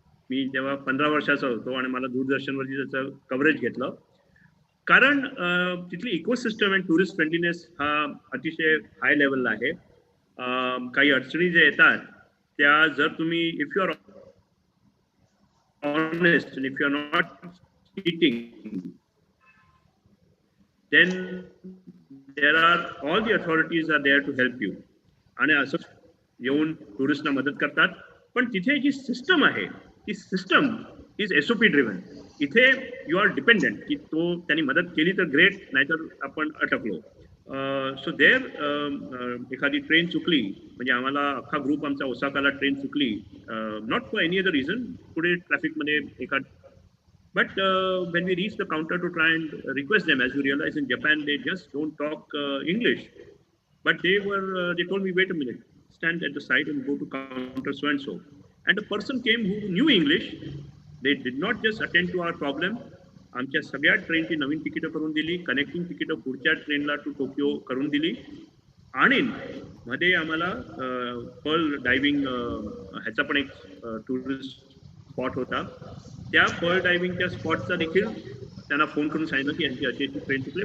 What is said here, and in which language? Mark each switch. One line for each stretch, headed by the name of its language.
Marathi: मी तेव्हा 15 वर्षाचा होतो आणि मला दूरदर्शनवरती त्याचं कव्हरेज घेतलं. कारण तिथली इकोसिस्टम अँड टुरिस्ट फ्रेंडलीनेस हा अतिशय हाय लेवलला आहे. काही अडचणी ज्या येतात त्या जर तुम्ही
English: If you are honest and if you're not cheating, then there are all the authorities are there to help you.
Marathi: आणि असं येऊन टुरिस्टना मदत करतात. पण तिथे जी सिस्टम आहे ती सिस्टम
English: Is SOP driven.
Marathi: इथे
English: you are dependent
Marathi: की तो त्यांनी मदत केली तर ग्रेट, नाहीतर आपण अटकलो.
English: so there
Marathi: एखादी ट्रेन चुकली म्हणजे आम्हाला अख्खा ग्रुप आमचा ओसाकाला ट्रेन चुकली,
English: not for any other reason,
Marathi: पुढे ट्रॅफिकमध्ये एका,
English: but when we reach the counter to try and request them, as you realize in Japan they just don't talk English, but they told me, wait a minute, stand at the side and go to counter so and so, and a person came who knew English. They did not just attend to our problem.
Marathi: आमच्या सगळ्या ट्रेनची नवीन तिकीटं करून दिली, connecting तिकीटं पुढच्या ट्रेनला to Tokyo करून दिली, आणि मध्ये आम्हाला पर्ल डायव्हिंग ह्याचा पण एक टुरिस्ट स्पॉट होता. त्या पर्ल डायव्हिंगच्या स्पॉटचा देखील त्यांना फोन करून सांगितलं की यांची अशी अशी ट्रेन चुकली.